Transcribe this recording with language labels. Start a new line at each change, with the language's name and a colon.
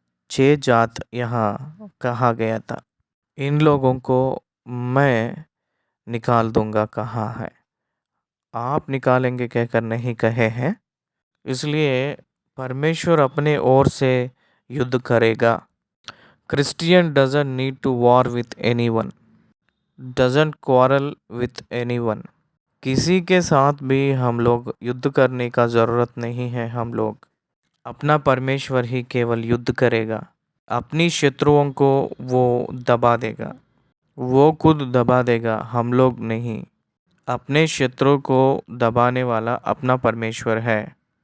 Hindi: 6 जात यहाँ कहा गया था। इन लोगों को मैं निकाल दूंगा कहा है। आप निकालेंगे कहकर नहीं कहे हैं। इसलिए परमेश्वर अपने ओर से युद्ध करेगा।
English: Christian doesn't need to war with anyone, doesn't quarrel with anyone.
Hindi: किसी के साथ भी हम लोग युद्ध करने का ज़रूरत नहीं है। हम लोग अपना परमेश्वर ही केवल युद्ध करेगा। अपनी शत्रुओं को वो दबा देगा, वो खुद दबा देगा, हम लोग नहीं। अपने शत्रु को दबाने वाला अपना परमेश्वर है।